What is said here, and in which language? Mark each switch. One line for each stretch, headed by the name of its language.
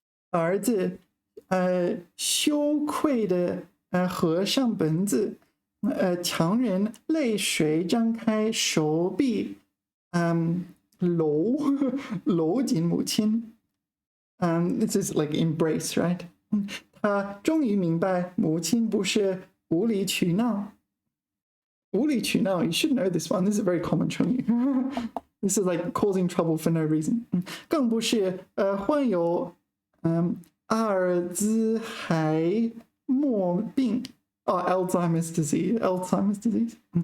Chinese: 儿子羞愧的合上本子，强忍泪水张开手臂，搂紧母亲。
English: This is like embrace, right?
Chinese: 他终于明白，母亲不是无理取闹。无理取闹
English: you should know this one. This is a very common 成语。 This is like causing trouble for no reason.
Chinese: 更不是患有阿尔兹海默病Alzheimer's disease.